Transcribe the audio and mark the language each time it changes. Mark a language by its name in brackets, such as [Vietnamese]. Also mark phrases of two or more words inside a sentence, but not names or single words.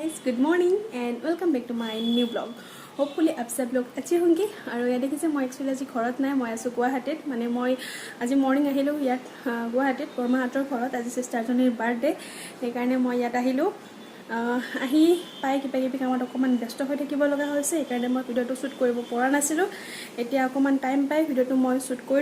[English] good morning and welcome back to my new vlog. [Hindi] Hopefully आप सब लोग अच्छे होंगे और ये देखिए मैं एक्चुअली आज [Assamese] घरत নাই মই আছো গুৱাহাটীত মানে মই আজি মৰ্নিং আহিলো ইয়াত গুৱাহাটীত বৰমাহাতৰ ঘৰত আজি সিষ্টাৰজনীৰ বাৰ্থডে সেই কাৰণে মই ইয়াত আহিলো আহি পাই কিবা কামত অকমান ব্যস্ত হৈ থাকিব লগা হৈছে এই কাৰণে মই ভিডিওটো শুট কৰিব পৰা নাছিলো এতিয়া অকমান টাইম পাই ভিডিওটো মই শুট কৰি